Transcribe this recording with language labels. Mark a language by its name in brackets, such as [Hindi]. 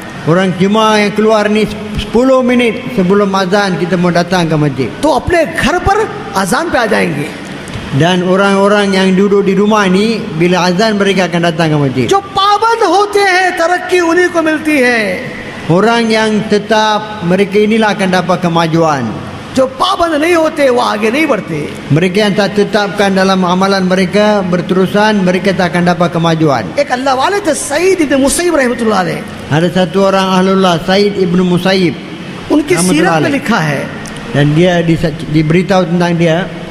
[Malay] Orang jemaah yang keluar ni 10 minit sebelum azan kita mau datang ke masjid. [Hindi] तो अपने घर पर अजान पे आ जाएंगे. [Malay] Dan orang-orang yang duduk di rumah ni bila azan mereka akan datang ke masjid. [Hindi] जो पाबंद होते हैं तरक्की उन्हीं को मिलती है. [Malay] Orang yang tetap mereka inilah akan dapat kemajuan. [Hindi] जो पाबंद नहीं होते वो आगे नहीं बढ़ते. [Malay] Mereka yang tak tetapkan dalam amalan mereka berterusan, mereka tak akan dapat kemajuan. [Hindi] एक अल्लाह वाले थे सईद इब्न मुसैब रहमतुल्लाह अलैह, [Malay] Ada satu orang ahlullah, Said ibnu Musayyib, [Hindi] उनकी रहमतुल्लाह सीरत में अलैह. लिखा है [Malay] Dan dia diberitahu tentang dia,